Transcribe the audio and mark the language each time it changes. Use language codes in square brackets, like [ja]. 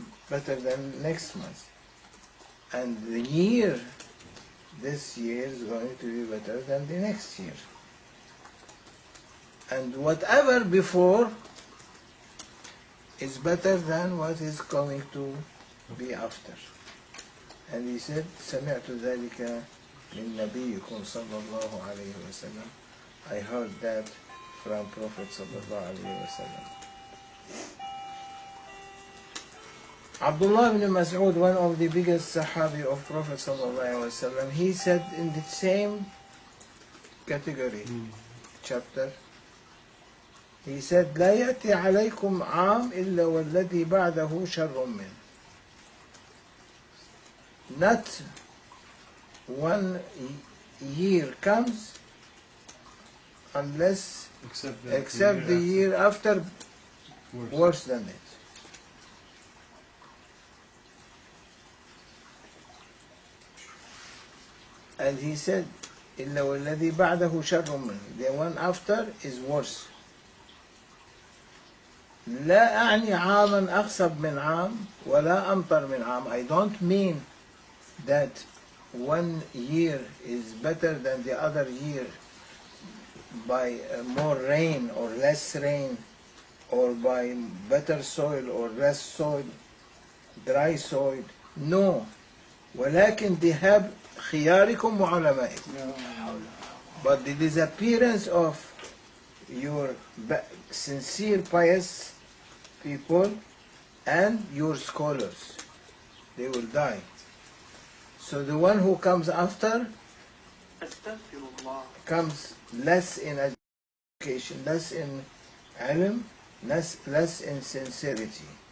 [en] Better than next month. And the year, this year is going to be better than the next year. And whatever before is better than what is going to be after. And he said, [ar] سمعت ذلك من نبيكم صلى الله عليه وسلم. [en] I heard that from Prophet [ar] صلى الله عليه وسلم. [en] Abdullah ibn Mas'ud, one of the biggest Sahabi of Prophet [ar] صلى الله عليه وسلم, [en] he said in the same category, chapter, he said, [ar] لا يأتي عليكم عام إلا والذي بعده شر منه. [en] Not one year comes unless except the year after worse than it. And he said, [ar] إلا والذي بعده شر منه. [en] The one after is worse. [ar] لا أعني عاما أخصب من عام ولا أمطر من عام. [en] I don't mean that 1 year is better than the other year by more rain or less rain, or by better soil or less soil, dry soil. No. [ar] ولكن ذهاب خياركم وعلمائكم. [en] But the disappearance of your sincere pious people and your scholars, they will die. So the one who comes after comes less in education, less in ilm, less in sincerity.